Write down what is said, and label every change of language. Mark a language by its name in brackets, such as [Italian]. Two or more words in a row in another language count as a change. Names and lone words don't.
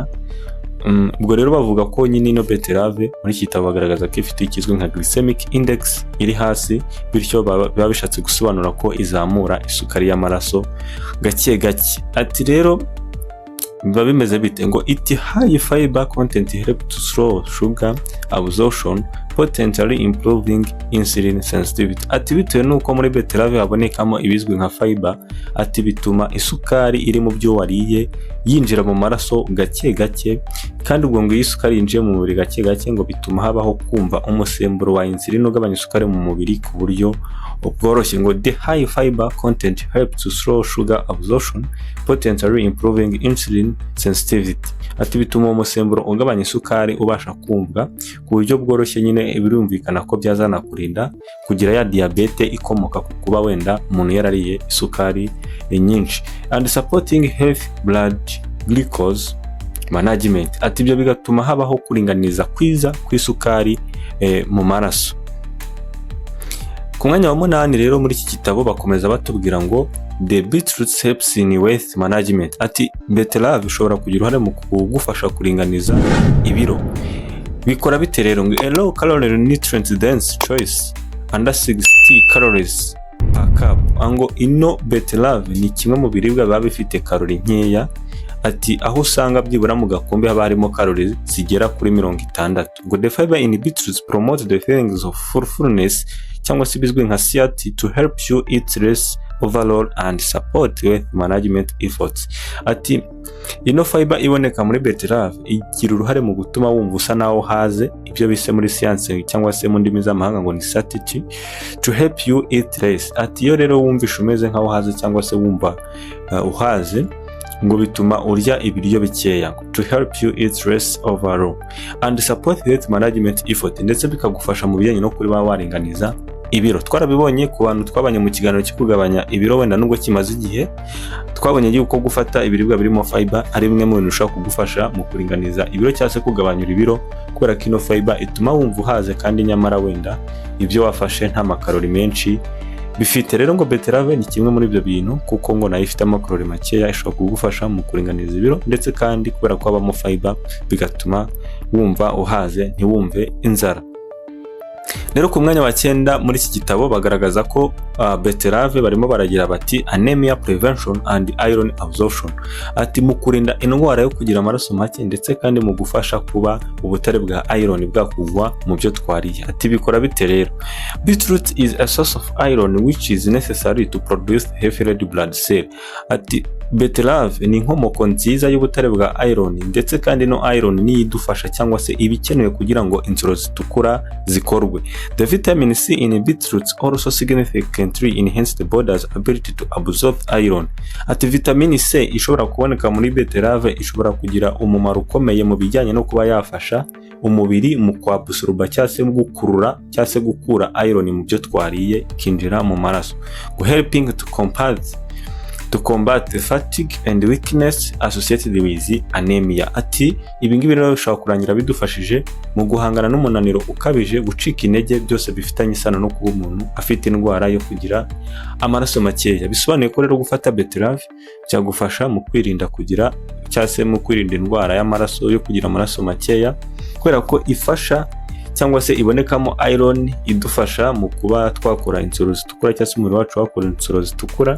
[Kinyarwanda] Ubwo rero bavuga ko nyine ino beterave muri kitabo bagaragaza ko ifite ikizwe nka [English] glycemic index [Kinyarwanda] iri hasi, bityo baba bishatse gusobanura ko izamura isukari y'amaraso gake gake. Ati rero biba bimeze bite? [English] Ngo it high fiber content help to slow sugar absorption potentially improving insulin sensitivity. [Kinyarwanda] Ati bitewe nuko muri beterave habonekamo ibizwi nka fiber, ati bituma isukari iri mu byo wariye yinjira mu maraso gake gake, kandi ubwo ngo isukari yinjiye mu mubiri gake gake ngo bituma habaho kumva umusemburo wa insulin ugabanya isukari mu mubiri ku buryo bworoshye. [English] Ngo the high fiber content helps to slow sugar absorption, potentially improving insulin sensitivity. [Kinyarwanda] Ati bituma umusemburo ugabanya isukari ubasha kumva ku buryo bworoshye, nyine birumvikana ko byazana kurinda kugira ya diabete ikomoka ku kuba wenda umuntu yarariye isukari nyinshi. [English] And supporting healthy blood glucose management. [Kinyarwanda] Ati ibyo bigatuma habaho kuringaniza kwiza kw'isukari mu maraso. Ku mwanya wa 8 rero muri iki gitabo bakomeza batubwira ngo [English] the beetroots helps in weight management. [Kinyarwanda] Ati beterave ishobora kugira uruhare mu kugufasha kuringaniza ibiro. Bikora bite rero? [English] Ngo a low calorie nutrient dense choice under 60 calories per cup. [Kinyarwanda] Ango ino beterave ni kimwe mu biribwa biba bifite kalori nkeya. Ati aho usanga byibura mu gakombe haba harimo calories zigera kuri 60. [English] Ngo the fiber in beetroots promote the feelings of fullness [Kinyarwanda] cyangwa se bizwi nka [English] satiety to help you eat less overall and support weight management efforts. [Kinyarwanda] Ati ino fiber iboneka muri beterave igira uruhare mu gutuma wumva usa naho haze, ibyo bise muri science cyangwa se mu ndimi z'amahanga ngo ni satiety [English] to help you eat less. [Kinyarwanda] Ati iyo rero wumvisha umeze nkaho haze cyangwa se wumva uhaze, ngo bituma urya ibiryo bikeya, [English] to help you eat less overall and support weight management effort, [Kinyarwanda] ndetse bikagufasha mu bijyanye no kuri waringaniza ibiro. Twarabibonye ku bantu twabanye mu kiganiro cyo kugabanya ibiro wenda nubwo kimaze igihe, twabonye yuko gufata ibiribwa birimo fiber ari bimwe mu bintu ushaka kugufasha mu kuringaniza ibiro cyangwa se kugabanya ibiro, kubera ko ino fiber ituma wumva uhaze kandi nyamara wenda ibyo wafashe nta makalori menshi bifite. Rero ngo beterave ni kimwe muri ibyo bintu kuko ngo nayo ifite amakalori makeya, ishobora kugufasha mu kuringaniza ibiro, ndetse kandi kubera ko habamo fiber bigatuma wumva uhaze ntiwumve inzara. Rero ku mwanya wa 9 muri iki gitabo bagaragaza ko beterave barimo baragira bati [English] anemia prevention and iron absorption. [Kinyarwanda] Ati mu kurinda indwara yo kugira amaraso make, ndetse kandi mu gufasha kuba ubutare bwa iron bwakugwa mu byo twariye. Ati bikora bite rero? [English] Beetroot is a source of iron which is necessary to produce healthy red blood cell. [Kinyarwanda] Ati beterave ni inkomoko nziza y'ubutare bwa iron, ndetse kandi no iron ni idufasha cyangwa se ibikenewe kugira ngo insoro zitukura zikorwe. [English] The vitamin C in beetroots also significantly enhance the body's ability to absorb iron. [Kinyarwanda] Ati vitamin C ishobora kuboneka muri beterave ishobora kugira umumaro ukomeye mu bijyanye no kuba yafasha umubiri mu kwabsorba cyangwa se gukurura cyangwa se gukura iron mu byo twariye kinjira mu maraso, [English] helping to combat fatigue and weakness associated with anemia. [Kinyarwanda] Ati ibingibi rero bishobora kurangira bidufashije mu guhangana n'umunaniro ukabije, gucika intege, byose bifitanye isano no kuba umuntu afite indwara yo kugira amaraso makeya. Bisobanuye ko rero gufata beterave cyagufasha mu kwirinda kugira cyangwa se mu kwirinda indwara y'amaraso yo kugira amaraso makeya, kubera ko ifasha cyangwa se ibonekamo iron idufasha mu kuba twakora insoro zitukura cyangwa se umubiri wacu wakora insoro zitukura.